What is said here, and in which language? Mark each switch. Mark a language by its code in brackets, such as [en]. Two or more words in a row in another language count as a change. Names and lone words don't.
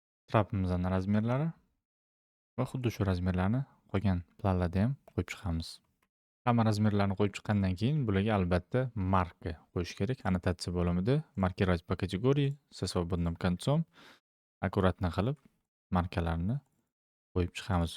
[uz] trapimizni razmerlari va xuddi shu razmerlarni qolgan planlarda ham qo'yib chiqamiz. Hamma razmerlarni qo'yib chiqqandan keyin bularga albatta marka qo'yish kerak. Annotatsiya bo'limida [ru] markировать по категории со свободным концом [uz] akkuratni qilib markalarni qo'yib chiqamiz.